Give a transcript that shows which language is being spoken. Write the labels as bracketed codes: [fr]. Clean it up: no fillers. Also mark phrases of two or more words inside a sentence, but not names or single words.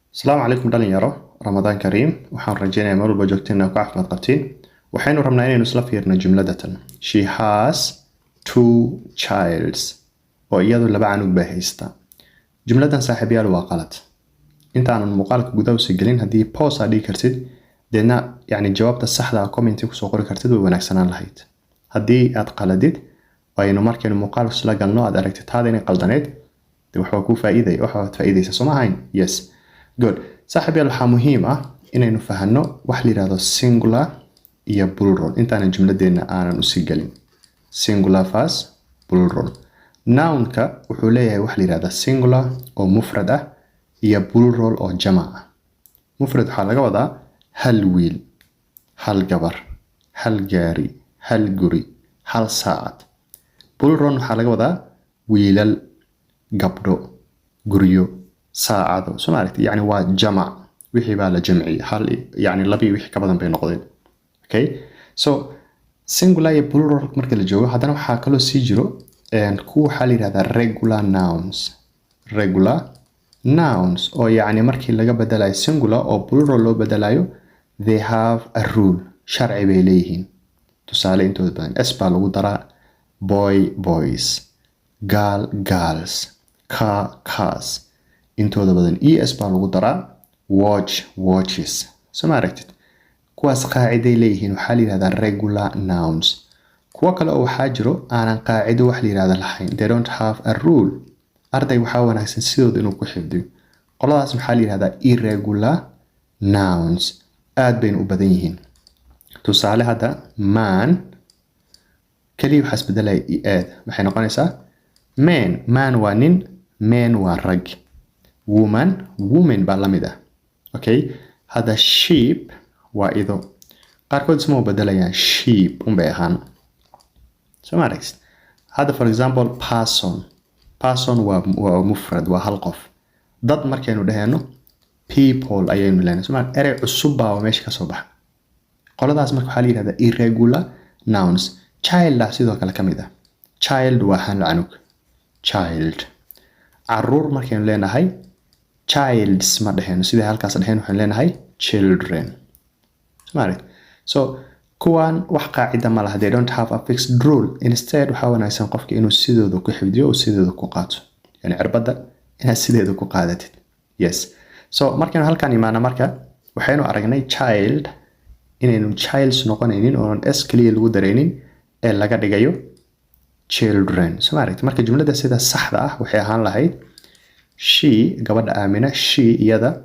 [so] السلام عليكم dhalinyaro [ar] رمضان كريم [so] waxaan rajeynayaa mar walba joogteen inaad ku caafimaad qabtiin waxaynu rabnaa inaynu isla fiirno jumladatan [en] she has two childs [so] oo iyadu laba canug bay haystaa jumladan saaxiibayaal waa qalad intaanan muuqaalka gudaha u gelin haddii pause aad dhigi kartid deedna yani jawaabta saxda ah comment ku soo qori kartid way wanaagsanaan lahayd haddii aad qaladid aynu markaynu muuqaalka isla galno aad aragtid taada inay qaldaneed waxa ku faa'iiday waxa faa'iidaysa Soomaaliya [en] yes good [so] saaxiibayaal waxaa muhiim ah inaynu fahanno wax la yiraahdo singular iyo plural intaan jumladeena aanan u sii galin [en] singular first [so] plural noun-ka wuxuu leeyahay wax la yiraahdo singular oo mufrad ah iyo plural oo jamac ah mufrad waxa laga wadaa hal wiil hal gabar hal gaari hal guri hal saacad plural waxa laga wadaa wiilal gabdho guriyo saacado Soomaaliya yani waa jamac wixii baa la jamci hal yani labi wixii ka badan bay noqdeen [en] okay so singular [so] iyo plural marka la joogo hadana waxa kale oo sii jiro ku waxa la yiraahdaa [en] regular nouns [so] oo yani markii laga bedelayo singular oo plural loo bedelayo [en] they have a rule [so] sharci bay leeyihiin tusaale intooda badan s baa lagu daraa [en] boy boys girl girls car cars [so] intooda badan es baa lagu daraa [en] watch watches [so] Soomaaliya kuwaas qaaciday leeyihiin waxa la yiraahdaa [en] regular nouns [so] kuwa kale oo waxa jiro aanan qaacido wax la yiraahdo lahayn [en] they don't have a rule [so] arday waxa wanaagsan sidoo inuu ku xifdiyo qoladaas waxa la yiraahdaa [en] irregular nouns [so] aad bay u badan yihiin tusaale hada man kaliya waxa isbedelay aad waxay noqonaysaa man waa nin man waa rag woman baa la mid ah okay hada sheep waa ido qaarkood isma bedelayaan sheep bay ahaan Soomaaliya hada [en] for example person [so] waa mufrad waa hal qof dad markaynu dhahayno people ayaynu leenahay Soomaaliya erey cusub baa meesha ka soo baxa qoladaas marka waxa la yiraahdaa [en] irregular nouns [so] child sidoo kale kamid ah child waa hal canug child caruur markaynu leenahay childs ma dhahayno sida halkaas dhahayno waxaan leenahay children Soomaaliya so kuwan wax qaacida ma laha [en] they don't have a fixed rule instead [so] waxa wanaagsan qofka inuu sidooda ku xifdiyo oo sidooda ku qaato yani cirbada inaad sideeda ku qaadatid [en] yes so [so] markaynu halkan imaana marka waxaynu aragnay child inaynu childs noqonaynin oo s kaliya lagu dareenin ee laga dhigayo children Soomaaliya marka jumlada sida saxda ah waxay ahaan lahayd she gabadha Aamina she iyada